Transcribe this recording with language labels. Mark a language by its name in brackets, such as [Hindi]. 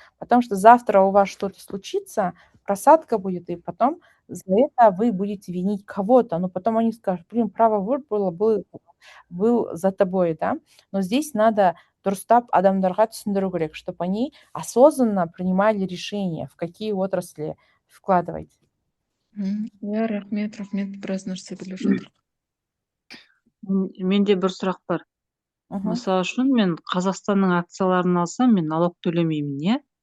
[Russian] Потому что завтра у вас что-то случится, просадка будет, и потом за это вы будете винить кого-то. Но потом они скажут, блин, право выбор был за тобой, да. Но здесь надо [Kazakh] дұрыстап адамдарға түсіндіру керек, [Russian] чтобы они осознанно принимали решения, в какие отрасли вкладывать. [Kazakh] Я рахмет, біраз нәрсе біліп жатыр. Менде бір сұрақ бар. Мысалы үшін мен Қазақстанның акцияларын алсам, мен налог төлемеймін, иә?